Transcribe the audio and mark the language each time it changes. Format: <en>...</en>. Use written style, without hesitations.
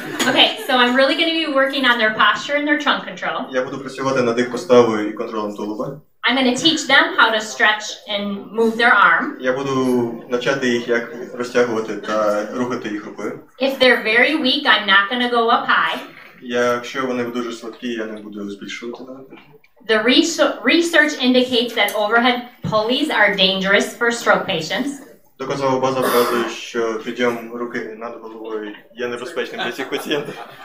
<en>Okay, so I'm really going to be working on their posture and their trunk control.</en> <uk>Я буду працювати над їх поставою і контролем тулуба.</uk> <en>I'm going to teach them how to stretch and move their arm.</en> <uk>Я буду навчати їх, як розтягувати та рухати їх рукою.</uk> <en>If they're very weak, I'm not going to go up high.</en> <uk>Якщо вони дуже слабкі, я не буду збільшувати навіть.</uk> <en>The research indicates that overhead pulleys are dangerous for stroke patients.</en> <uk>Доказова база вказує, що підйом руки над головою є небезпечним для цих пацієнтів.</uk>